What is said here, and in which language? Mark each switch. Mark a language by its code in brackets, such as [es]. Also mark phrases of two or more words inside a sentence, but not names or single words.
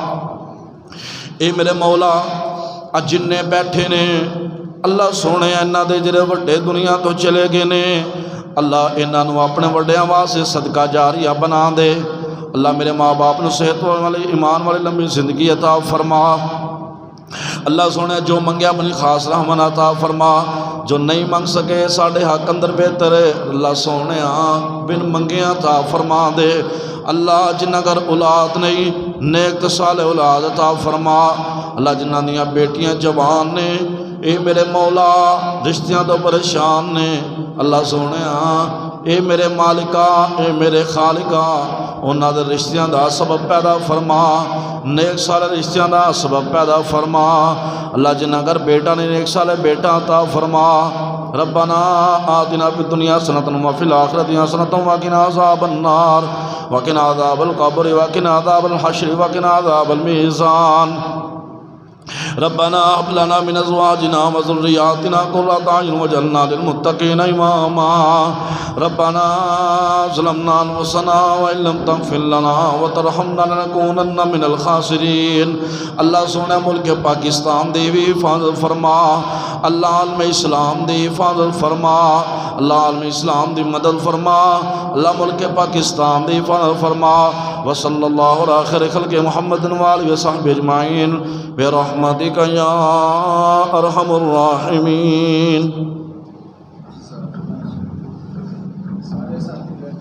[pa] اے میرے مولا اج جننے بیٹھے نے اللہ سونے انہاں دے جڑے وڈے دنیا تو چلے گئے نے اللہ انہاں نو اپنے وڈیاں واسطے صدقہ جاریہ بنا دے اللہ میرے ماں باپ نو صحت والے ایمان والے لمبی زندگی عطا فرما اللہ سونے جو منگیا اپنی خاص رحمت عطا فرما جو نہیں منگ سکے ساڑھے حق اندر بہتر ہے اللہ سونے بن منگیا عطا فرما دے اللہ جنہ گھر اولاد نہیں نیک صالح اولاد عطا فرما اللہ جنہ دیاں بیٹیاں جوان نے اے میرے مولا رشتیاں تو پریشان نے اللہ سونے اے میرے مالکا اے میرے خالقا انہاں دے رشتیاں دا سبب پیدا فرما نیک صالح رشتیاں دا سبب پیدا فرما اللہ جنہ گھر بیٹا نے نیک صالح بیٹا عطا فرما [ar] ربنا آتنا فی الدنیا حسنۃ وفی الآخرۃ حسنۃ وقنا عذاب النار وقنا عذاب القبر وقنا عذاب الحشر وقنا عذاب المیزان ربنا هب لنا من ازواجنا وذرياتنا قرة اعين واجعلنا للمتقين اماما ربنا ظلمنا انفسنا وان لم تغفر لنا وترحمنا لنكونن من الخاسرين [pa] اللہ سونے ملک پاکستان دی بھی حفاظت فرما اللہ عالم اسلام دی حفاظت فرما اللہ عالم اسلام دی مدد فرما اللہ ملک پاکستان دی حفاظت فرما [ar] وصلی اللہ علی خیر خلق محمد وآلہ وصحبہ اجمعین برحمتک یا ارحم الراحمین.